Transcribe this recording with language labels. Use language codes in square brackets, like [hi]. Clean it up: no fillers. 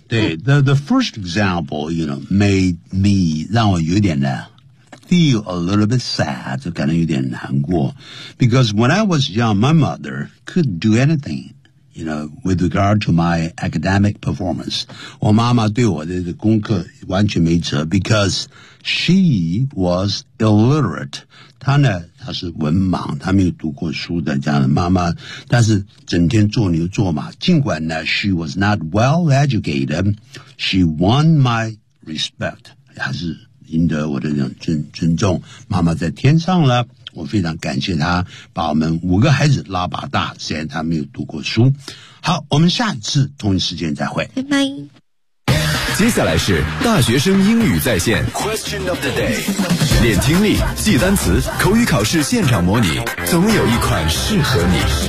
[en] The first example, you know, made me [zh] 让我有点呢 [en] feel a little bit sad, [zh] 就感觉有点难过 [en] because when I was young, my mother could do anything. You know, with regard to my academic performance, [zh] 我妈妈对我的功课完全没辙 [en] because she was illiterate. [zh] 她呢，她是文盲，她没有读过书的这样的妈妈，但是整天做牛做马。尽管呢 [en] ，she was not well educated, she won my respect. [zh] 还是赢得我的那种尊重。妈妈在天上了。我非常感谢他把我们五个孩子拉拔大，虽然他没有读过书。好，我们下一次同一时间再会，拜拜。接下来是大学生英语在线 Question of the day， 练听力，记单词，口语考试现场模拟，总有一款适合你。